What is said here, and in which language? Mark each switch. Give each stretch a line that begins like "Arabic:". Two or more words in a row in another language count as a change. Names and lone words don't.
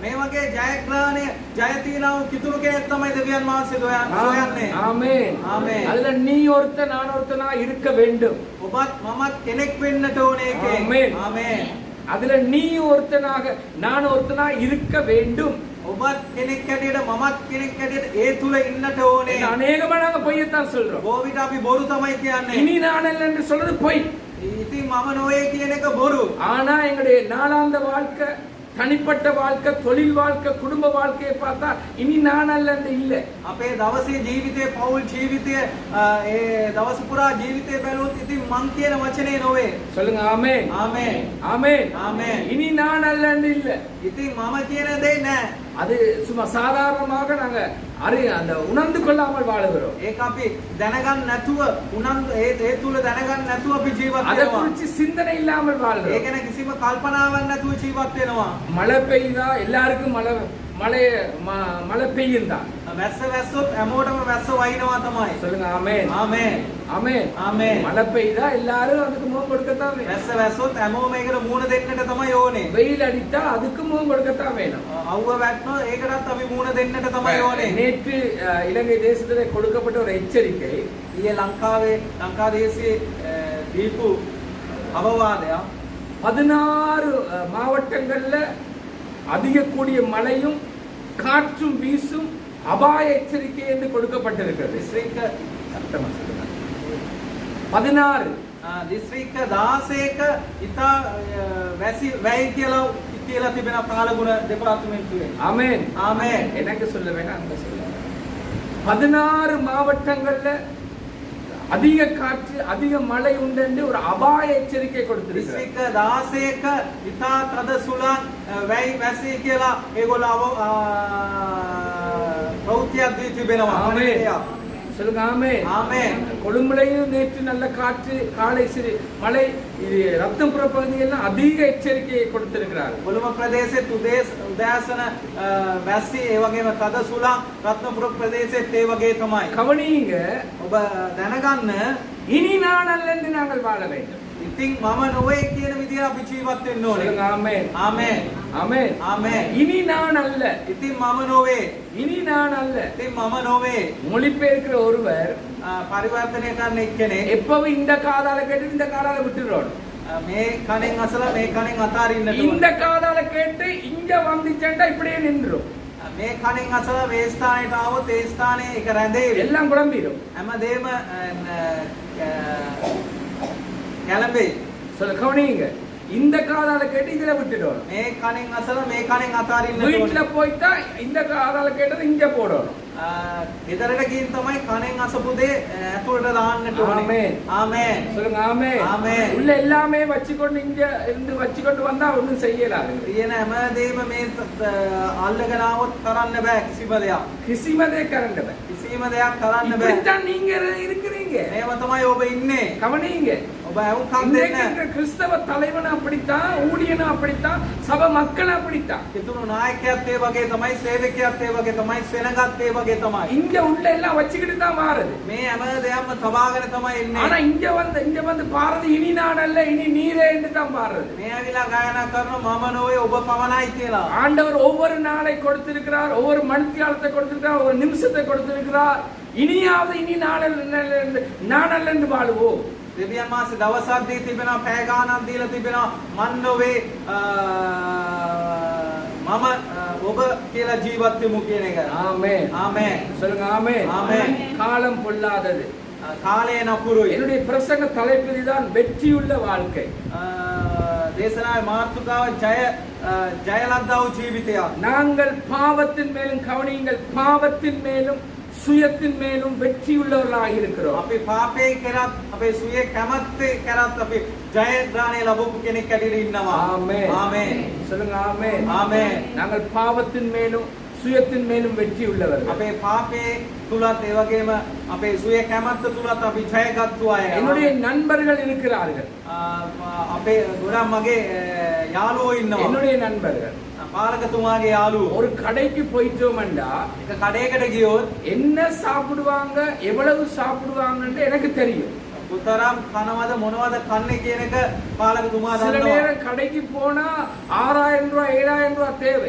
Sinhala: මේ වගේ ජයග්‍රහණය ජය තියනව කිතුරු කෙනෙක් තමයි දෙවියන් වහන්සේ සොයන්නේ.
Tamil: ஆமென். ஆமென். அதுல நீ ஒருத்த நான் ஒருத்தனா இருக்க வேண்டும்.
Sinhala: ඔබත් මමත් කෙනෙක් වෙන්නට ඕනේ ඒකේ.
Tamil: ஆமென்.
Sinhala: ආමේන්.
Tamil: அதுல நீ ஒருத்தனாக நான் ஒருத்தனா இருக்க வேண்டும்.
Sinhala: ඔබත් කෙනෙක් හැටියට මමත් කෙනෙක් හැටියට ඒ තුල ඉන්නට ඕනේ.
Tamil: இது அநேகமா நாங்க பொய்யத்தான் சொல்றோம்.
Sinhala: බොහෝ විට අපි බොරු තමයි කියන්නේ.
Tamil: இனி நான் அல்ல என்று சொல்றது பொய்.
Sinhala: ඉතින් මම නොවේ කියන එක බොරු.
Tamil: ஆனா எங்களுடைய நாளாந்த வாழ்க்கை, தனிப்பட்ட வாழ்க்கை, தொழில் வாழ்க்கை, குடும்ப வாழ்க்கையை பார்த்தா இனி நான் அல்ல என்று இல்லை.
Sinhala: අපේ දවසේ ජීවිතේ පෞල් ජීවිතය ඒ දවස පුරා ජීවිතේ බැලුවොත් ඉතින් මං කියන වචනේ නොවේ.
Tamil: சொல்லுங்க ஆமென்.
Sinhala: ආමේන්.
Tamil: ஆமென். ஆமென். இனி நான் அல்ல என்று இல்லை.
Sinhala: ඉතින් මම කියන දේ නෑ.
Tamil: அது சும்மா சாதாரணமாக நாங்க அந்த உணர்ந்து கொள்ளாமல் வாழுகிறோம்.
Sinhala: ඒක අපි දැනගන්න නැතුව උනන්දු ඒ තුල දැනගන්න නැතුව අපි ජීවත්
Tamil: அதை
Sinhala: වෙනවා.
Tamil: குறித்து சிந்தனை இல்லாமல்
Sinhala: ඒ
Tamil: வாழ்கிறோம்.
Sinhala: ගැන කිසිම කල්පනාවක් නැතුව ජීවත් වෙනවා.
Tamil: மழை பெய்யுதா எல்லாருக்கும் மழை பெய்யும் தான்.
Sinhala: වැස්ස වැස්සොත් හැමෝටම වැස්ස වයින්නවා තමයි.
Tamil: சொல்லுங்க ஆமென்.
Sinhala: ආමේන්.
Tamil: ஆமென். ஆமென். மழை பெய்யுதா எல்லாரும் அதுக்கு முகம் கொடுக்கத்தான் வேணும்.
Sinhala: වැස්ස වැස්සොත් හැමෝම ඒකට මූණ දෙන්නට තමයි ඕනේ.
Tamil: வெயில் அடித்தா அதுக்கு முகம் கொடுக்கத்தான் வேணும்.
Sinhala: අවුව වැට්ටොත් ඒකටත් අපි මූණ දෙන්නට තමයි ඕනේ.
Tamil: நேற்று இலங்கை தேசத்திலே கொடுக்கப்பட்ட ஒரு எச்சரிக்கை,
Sinhala: ඊයේ ලංකාදේශයේ දීපු අවවාදයක්
Tamil: 16 மாவட்டங்கள்ல அதிக கூடிய மழையும் காற்றும் வீசும் அபாய எச்சரிக்கை என்று கொடுக்கப்பட்டிருக்கிறது.
Sinhala: දිස්ත්‍රික්ක 16 දිස්ත්‍රික්ක 16ක ඉතා වැයි කියලා තිබෙන කාලගුණ දෙපාර්තමේන්තුවේ.
Tamil: ஆமென்.
Sinhala: ආමේන්.
Tamil: எனக்கு சொல்ல வேணாம், அங்க சொல்ல. 16 மாவட்டங்கள்ல அதிக காற்று அதிக மழை உண்டு என்று ஒரு அபாய எச்சரிக்கை கொடுத்திருக்கிறார்.
Sinhala: දිස්ත්‍රික්ක 16ක ඉතා තද සුළං වැයි වැසි කියලා ඒගොල්ලෝ ප්‍රවෘත්තියක් දී තිබෙනවා.
Tamil: ஆமென். சொல்லுங்க ஆமென்.
Sinhala: ආමේන්.
Tamil: கொழும்புலையும் நேற்று நல்ல காற்று, காலை சிறு மழை, இது ரத்தனபுர பகுதியெல்லாம் அதிக எச்சரிக்கையை கொடுத்திருக்கிறார்.
Sinhala: කොළඹ ප්‍රදේශයේ උදෑසන වැස්සි ඒ වගේම තද සුළං රත්නපුර ප්‍රදේශයේත් ඒ වගේ තමයි.
Tamil: கவனியுங்க,
Sinhala: ඔබ දැනගන්න
Tamil: இனி நான் அல்ல என்று நாங்கள் வாழ வேண்டும்.
Sinhala: ඉතින් මම නොවේ කියන විදිහට අපි ජීවත් වෙන්න ඕනේ.
Tamil: சொல்லுங்க ஆமென்.
Sinhala: ආමේන්.
Tamil: ஆமென்.
Sinhala: ආමේன்.
Tamil: இனி நான் அல்ல,
Sinhala: ඉතින් මම නොවේ.
Tamil: இனி நான் அல்ல.
Sinhala: ඉතින් මම නොවේ.
Tamil: மொழிபெயர்க்கிற ஒருவர்
Sinhala: පරිවර්තනය කරන එක්කෙනෙක්
Tamil: எப்பவும் இந்த காதால கேட்டு இந்த காதால விட்டுறோம்.
Sinhala: මේ කණෙන් අසලා මේ කණෙන් අතාරින්නට
Tamil: இந்த
Sinhala: ඕනේ.
Tamil: காதால கேட்டு இங்க வந்துச்சேன்டா இப்படியே நின்றும்.
Sinhala: මේ කණෙන් අසලා මේ ස්ථානයට ආවොත් ඒ ස්ථානයේ එක රැඳෙවි.
Tamil: எல்லாம் குழம்பிடும்.
Sinhala: හැමදේම කැළඹෙයි.
Tamil: சொல்ல கவனியுங்க, இந்த காதால கேட்டு இதுல விட்டுடணும்.
Sinhala: මේ කණෙන් අසලා මේ කණෙන් අතාරින්නට
Tamil: வீட்டுல
Sinhala: ඕනේ.
Tamil: போய்த்தா இந்த காதால கேட்டது இங்க போடணும்.
Sinhala: ගෙදරට ගිහින් තමයි කණෙන් අසපු දේ ඇතුළට දාන්නට ඕනේ.
Tamil: ஆமென்.
Sinhala: ආමේන්.
Tamil: சொல்லுங்க ஆமே. ஆமென். உள்ள எல்லாமே வச்சுக்கொண்டு இங்க இருந்து வச்சுக்கொண்டு வந்தா ஒண்ணும் செய்யலாது.
Sinhala: තියෙන හැමදේම මේ අල්ලගෙන આવොත් කරන්න බෑ කිසිම දෙයක්. කිසිමදේ කරන්න බෑ. කිසිම දෙයක් කරන්න බෑ.
Tamil: இப்படித்தான் நீங்க இருக்கிறீங்க.
Sinhala: මේව තමයි ඔබ ඉන්නේ.
Tamil: கவனிங்க.
Sinhala: ඔබ ඇවුම්කම්
Tamil: இன்றைக்கு
Sinhala: දෙන්න.
Tamil: இருக்கிற கிறிஸ்தவ தலைவனும் அப்படித்தான், ஊழியனும் அப்படித்தான், சபை மக்களும் அப்படித்தான்.
Sinhala: හිතුණු නායකයත් ඒ වගේ තමයි, සේවකයත් ඒ වගේ තමයි, සෙනගත් ඒ වගේ තමයි.
Tamil: இங்க உள்ள எல்லாம் வச்சுக்கிட்டு தான் மாறுது.
Sinhala: මේ හැම දෙයක්ම තබාගෙන තමයි
Tamil: ஆனா
Sinhala: ඉන්නේ.
Tamil: இங்க வந்து பாரது இனி நான் அல்ல இனி நீரே என்று தான் பாடுறது.
Sinhala: මේ ඇවිලා ගායනා කරන මම නොවේ ඔබ පමණයි කියලා.
Tamil: ஆண்டவர் ஒவ்வொரு நாளை கொடுத்திருக்கிறார், ஒவ்வொரு மணித்தியாலத்தை கொடுத்திருக்கிறார், ஒவ்வொரு நிமிஷத்தை கொடுத்திருக்கிறார். இனியாவது இனி நான் அல்ல என்று வாழுவோம்.
Sinhala: දෙවියන් වහන්සේ දවසක් දී තිබෙනවා, පැය ගානක් දීලා තිබෙනවා. මන් නොවේ මම ඔබ කියලා ජීවත් වෙමු කියන එක.
Tamil: ஆமென்.
Sinhala: ආමේන්.
Tamil: சொல்லுங்க ஆமென். ஆமென். காலம் பொல்லாதது.
Sinhala: කාලය නපුරුයි.
Tamil: என்னுடைய பிரசங்க தலைப்பு தான் வெற்றியுள்ள வாழ்க்கை.
Sinhala: දේශනාවේ මාතෘකාව ජයලද්දා වූ ජීවිතයක්.
Tamil: நாங்கள் பாவத்தின் மேலும் கவனியுங்கள், பாவத்தின் மேலும் சுயத்தின் மேலும் வெற்றியுள்ளவர்களாக இருக்கிறோம்.
Sinhala: අපි පාපේ කරත් අපේ සුවේ කැමැත්තේ කරත් අපි ජයග්‍රහණය ලැබපු කෙනෙක් ඇටියට ඉන්නවා.
Tamil: ஆமென்.
Sinhala: ආමේන්.
Tamil: சொல்லுங்க ஆமென்.
Sinhala: ආමේන්.
Tamil: நாங்கள் பாவத்தின் மேலும் சுயத்தின் மேலும் வெற்றி உள்ளவர்கள்.
Sinhala: අපේ පාපේ තුලත් ඒ වගේම අපේ සුවේ කැමැත්ත තුලත් අපි ජයගත්තු අය.
Tamil: என்னுடைய நண்பர்கள் இருக்கிறார்கள்.
Sinhala: අපේ ගොඩක් මගේ යාළුවෝ ඉන්නවා.
Tamil: என்னுடைய நண்பர்கள்
Sinhala: පාලකතුමාගේ යාළුවෝ.
Tamil: ஒரு கடைக்கு போயிட்டோம்டா
Sinhala: එක කඩේකට ගියොත්
Tamil: என்ன சாப்பிடுவாங்க, எவ்வளவு சாப்பிடுவாங்கன்னு எனக்கு தெரியும்.
Sinhala: උතරම් කනවද මොනවද කන්නේ කියන එක පාලකතුමා
Tamil: சில
Sinhala: දන්නවා.
Tamil: நேரம் கடைக்கு போனா 6000 ரூபாய் 7000 ரூபாய் தேவை.